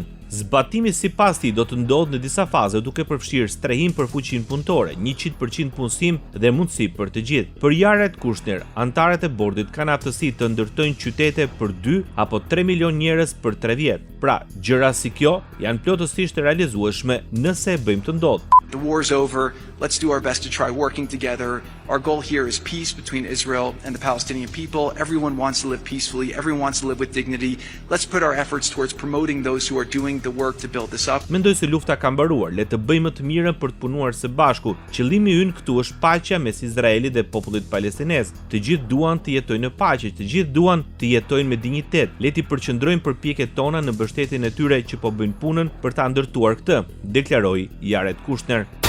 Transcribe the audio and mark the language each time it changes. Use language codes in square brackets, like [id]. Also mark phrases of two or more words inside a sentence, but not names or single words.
[sq] Zbatimi sipas tij do të ndodhë në disa faze, duke përfshirë strehim për fuqinë punëtore, 100% punësim dhe mundësi për të gjithë. Për Jared Kushner, antarët e bordit kanë aftësi të ndërtojnë qytete për 2 apo 3 milion njerëz për 3 vjet. Pra, gjëra si kjo janë plotësisht e realizueshme nëse e bëjmë të ndodhë. [en] The war's over. Let's do our best to try working together. Our goal here is peace between Israel and the Palestinian people. Everyone wants to live peacefully. Everyone wants to live with dignity. Let's put our efforts towards promoting those who are doing the work to build this up. [sq] Mendoj se lufta ka mbaruar. Le të bëjmë të mirën për të punuar së bashku. Qëllimi ynë këtu është paqja mes Izraelit dhe popullit palestinez. Të gjithë duan të jetojnë në paqe, të gjithë duan të jetojnë me dinjitet. Le të përqendrojmë përpjekjet tona në mbështetjen e tyre që po bëjnë punën për ta ndërtuar këtë, deklaroi Jared Kushner.